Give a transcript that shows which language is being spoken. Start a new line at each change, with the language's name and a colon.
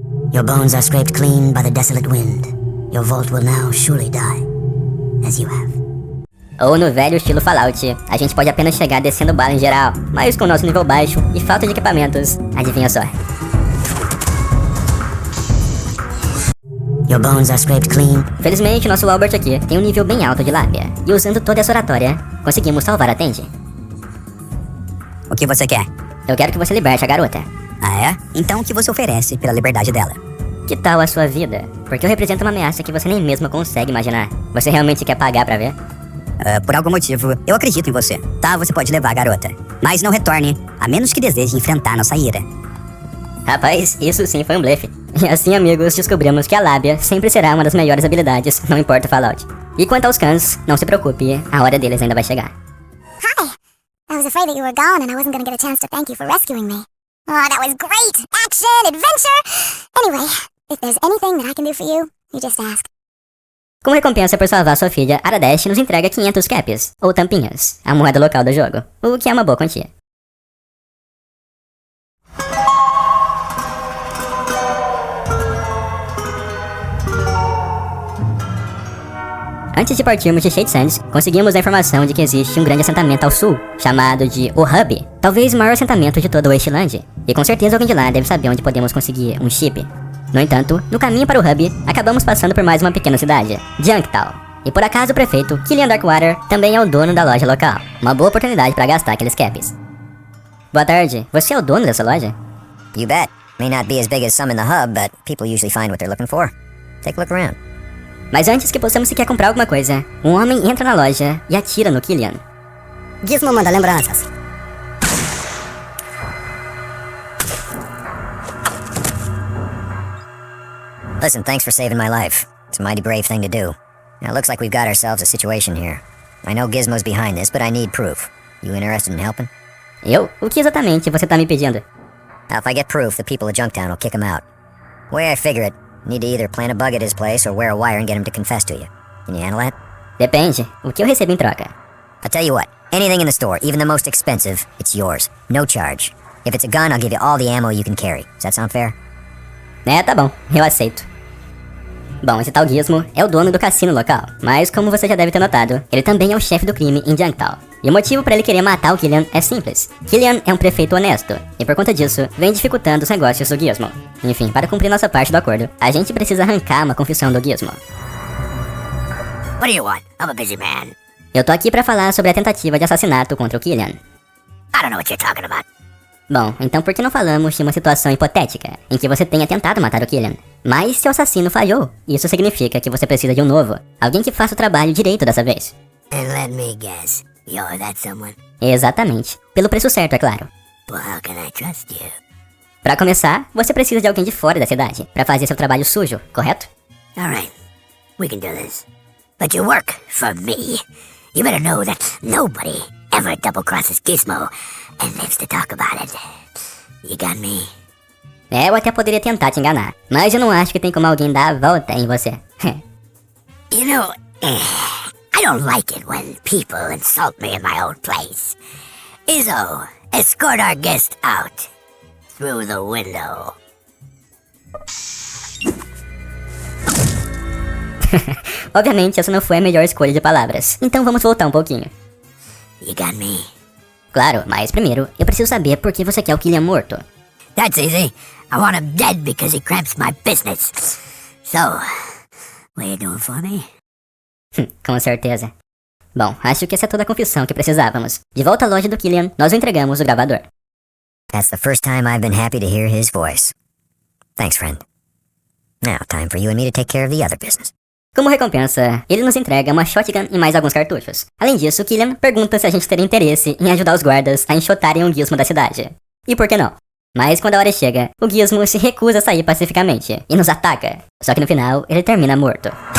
English: Your bones are scraped clean by the desolate wind. Your vault will now surely die, as you have.
Portuguese: Ou no velho estilo Fallout, a gente pode apenas chegar descendo bala em geral, mas com nosso nível baixo e falta de equipamentos, adivinha só.
English: Your bones are scraped clean.
Portuguese: Felizmente, nosso Albert aqui tem um nível bem alto de lábia, e usando toda essa oratória, conseguimos salvar a Tendi. O que você quer? Eu quero que você liberte a garota. Ah, é? Então o que você oferece pela liberdade dela? Que tal a sua vida? Porque eu represento uma ameaça que você nem mesmo consegue imaginar. Você realmente quer pagar pra ver? Por algum motivo, eu acredito em você. Tá, você pode levar a garota. Mas não retorne, a menos que deseje enfrentar nossa ira. Rapaz, isso sim foi um blefe. E assim, amigos, descobrimos que a lábia sempre será uma das melhores habilidades, não importa o Fallout. E quanto aos Khans, não se preocupe, a hora deles ainda vai chegar.
English: Hi. I was afraid that you were gone and I wasn't gonna get a chance to thank you for rescuing me. Oh, that was great! Action, adventure! Anyway, if there's anything that I can do for you, you just ask.
Portuguese: Como recompensa por salvar sua filha, Aradesh nos entrega 500 caps, ou tampinhas, a moeda local do jogo, o que é uma boa quantia. Antes de partirmos de Shade Sands, conseguimos a informação de que existe um grande assentamento ao sul, chamado de O Hub, talvez o maior assentamento de toda o Wasteland, e com certeza alguém de lá deve saber onde podemos conseguir um chip. No entanto, no caminho para o Hub, acabamos passando por mais uma pequena cidade, Junktown. E por acaso o prefeito, Killian Darkwater, também é o dono da loja local, uma boa oportunidade para gastar aqueles caps. Boa tarde, você é o dono dessa loja?
English: You bet. May not be as big as some in the hub, but people usually find what they're looking for. Take a look around.
Portuguese: Mas antes que possamos sequer comprar alguma coisa, um homem entra na loja e atira no Killian. Gizmo manda lembranças.
English: Listen, thanks for saving my life. It's a mighty brave thing to do. Now, it looks like we've got ourselves a situation here. I know Gizmo's behind this, but I need proof. You interested in helping?
Portuguese: Eu? O que exatamente você tá me pedindo?
English: Now, if I get proof, the people of Junktown will kick him out. The way I figure it, you need to either plant a bug at his place or wear a wire and get him to confess to you. Can you handle that?
Portuguese: Depende. O que eu recebo em troca?
English: I'll tell you what, anything in the store, even the most expensive, it's yours. No charge. If it's a gun, I'll give you all the ammo you can carry. Does that sound fair?
Portuguese: É, tá bom. Eu aceito. Bom, esse tal Gizmo é o dono do cassino local, mas como você já deve ter notado, ele também é o chefe do crime em Junktown. E o motivo para ele querer matar o Killian é simples. Killian é um prefeito honesto, e por conta disso, vem dificultando os negócios do Gizmo. Enfim, para cumprir nossa parte do acordo, a gente precisa arrancar uma confissão do Gizmo.
English: What do you want? I'm a busy man.
Portuguese: Eu tô aqui pra falar sobre a tentativa de assassinato contra o Killian.
English: I don't know what you're talking about.
Portuguese: Bom, então por que não falamos de uma situação hipotética, em que você tenha tentado matar o Killian? Mas seu assassino falhou, isso significa que você precisa de um novo, alguém que faça o trabalho direito dessa vez.
English: And let me guess, you're that someone?
Portuguese: Exatamente, pelo preço certo, é claro.
English: Well, how can I trust you?
Portuguese: Pra começar, você precisa de alguém de fora da cidade, pra fazer seu trabalho sujo, correto?
English: Alright, we can do this. But you work for me. You better know that nobody ever double-crosses Gizmo and lives to talk about it. You got me?
Portuguese: É, eu até poderia tentar te enganar, mas eu não acho que tem como alguém dar a volta em você.
English: You know, I don't like it when people insult me in my own place. Izzo, escort our guest out through the window.
Portuguese: Obviamente, essa não foi a melhor escolha de palavras, então vamos voltar um pouquinho.
English: You got me?
Portuguese: Claro, mas primeiro, eu preciso saber por que você quer o Killian morto.
English: That's easy. I want him dead because he cramps my business. So, what are you doing for me?
Portuguese: Com certeza. Bom, acho que essa é toda a confissão que precisávamos. De volta à loja do Killian, nós o entregamos o gravador.
English: That's the first time I've been happy to hear his voice. Thanks, friend. Now, time for you and me to take care of the other business.
Portuguese: Como recompensa, ele nos entrega uma shotgun e mais alguns cartuchos. Além disso, Killian pergunta se a gente teria interesse em ajudar os guardas a enxotarem o gizmo da cidade. E por que não? Mas quando a hora chega, o gizmo se recusa a sair pacificamente e nos ataca. Só que no final, ele termina morto.